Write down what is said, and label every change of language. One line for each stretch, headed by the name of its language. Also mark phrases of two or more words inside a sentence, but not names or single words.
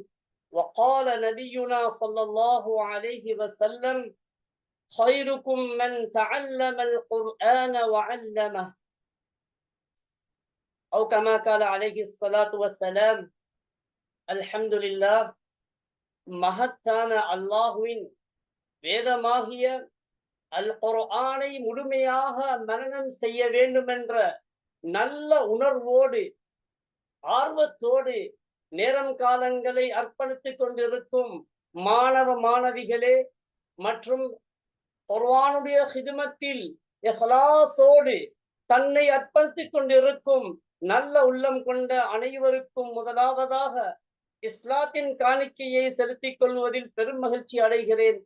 Arabic: وقال نبينا صلى الله عليه وسلم: خيركم من تعلم القرآن وعلمه، أو كما قال عليه الصلاة والسلام. الحمد لله.
Tamil: மகத்தான அல்லாஹுவின் வேதமாகிய அல் குர்ஆனை முழுமையாக மனனம் செய்ய வேண்டும் என்ற நல்ல உணர்வோடு ஆர்வத்தோடு நேரம் காலங்களை அர்ப்பணித்துக் கொண்டிருக்கும் மாணவ மாணவிகளே மற்றும் குர்ஆனுடைய ஹிதுமத்தில் இஹ்லாஸோடு தன்னை அர்ப்பணித்துக் கொண்டிருக்கும் நல்ல உள்ளம் கொண்ட அனைவருக்கும் முதலாவதாக இஸ்லாத்தின் காணிக்கையை செலுத்திக் கொள்வதில் பெரும் மகிழ்ச்சி அடைகிறேன்.